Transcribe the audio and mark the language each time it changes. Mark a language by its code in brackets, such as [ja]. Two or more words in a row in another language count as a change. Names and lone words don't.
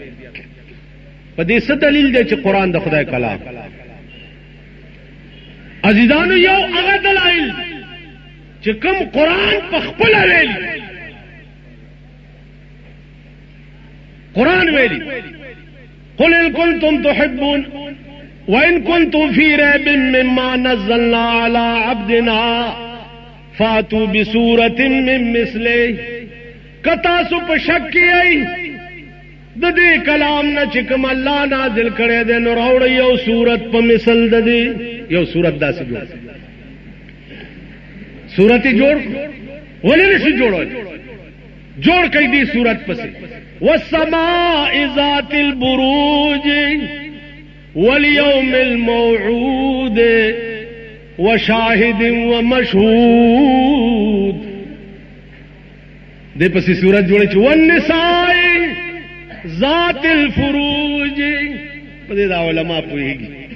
[ps] په دې څه دلیل دی چې قرآن د خدای کلام؟ عزیزانو یو هغه دلائل چې کوم قرآن په خپل ویلي. قرآن ویلي [ar] قل ان کنتم تحبون وَإِن كُنتُمْ فِي رَيْبٍ مِّمَّا نَزَّلْنَا عَلَىٰ عَبْدِنَا فَأْتُوا بِسُورَةٍ مِّن مِّثْلِهِ. [ps] کتاسو په شک کې ای د دې کلام نه چې کوم الله نازل کړی دی نو راوړی یو سورت په مثل د دې. یو سورت داسې جوړ سورت جوړ ولې نشي جوړول؟ جوړ کړي دې سورت پسې [ar] وَالسَّمَاءِ ذَاتِ الْبُرُوجِ واليوم الموعود وشاهد ومشهود. [ps] دې پسې سورت جوړه چې [ar] والنساء ذات الفروج. [ps] په دې دا علماء پوهیږي